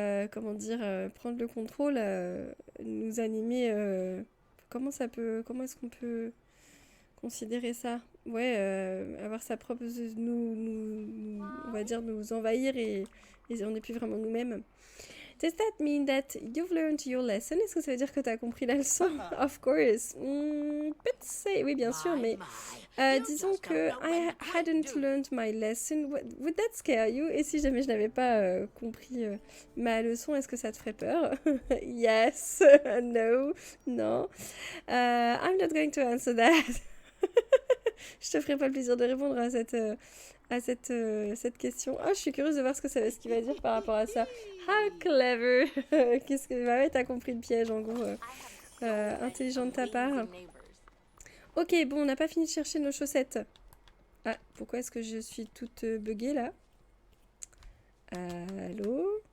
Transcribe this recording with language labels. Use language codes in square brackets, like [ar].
[fr] comment dire, prendre le contrôle, nous animer. Comment est-ce qu'on peut considérer ça? Ouais, avoir sa propre, on va dire, nous envahir et on n'est plus vraiment nous-mêmes. [en] Does that mean that you've learned your lesson? [fr] Est-ce que ça veut dire que tu as compris la leçon? [en] Of course. But say, [fr] oui, bien sûr, mais disons que [en] I hadn't learned my lesson. Would that scare you? [fr] Et si jamais je n'avais pas compris ma leçon, est-ce que ça te ferait peur? [en] Yes. No. Non. I'm not going to answer that. [fr] Je te ferai pas le plaisir de répondre à cette question. Oh, je suis curieuse de voir ce qu'il va dire par rapport à ça. [en] How clever. [fr] Qu'est-ce que... Bah ouais, t'as compris le piège, en gros. Intelligent de ta part. Ok, bon, on n'a pas fini de chercher nos chaussettes. Ah, pourquoi est-ce que je suis toute buggée, là? Allô?